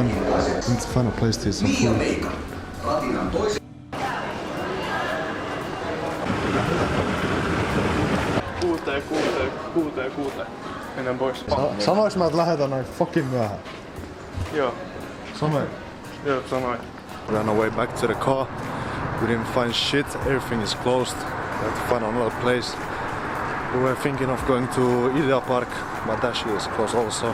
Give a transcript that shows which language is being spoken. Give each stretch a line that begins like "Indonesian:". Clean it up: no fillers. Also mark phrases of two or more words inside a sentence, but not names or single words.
English: We need to find a place to eat some food.
Finnish: Kuuteen. Mennään pois. Sanois mä, että lähdetään näin fucking myöhään? Joo. Sanoin. Joo, sanoin.
English: We're on our way back to the car. We didn't find shit, everything is closed. We have to find another place. We were thinking of going to Idea Park, but that shit is closed also.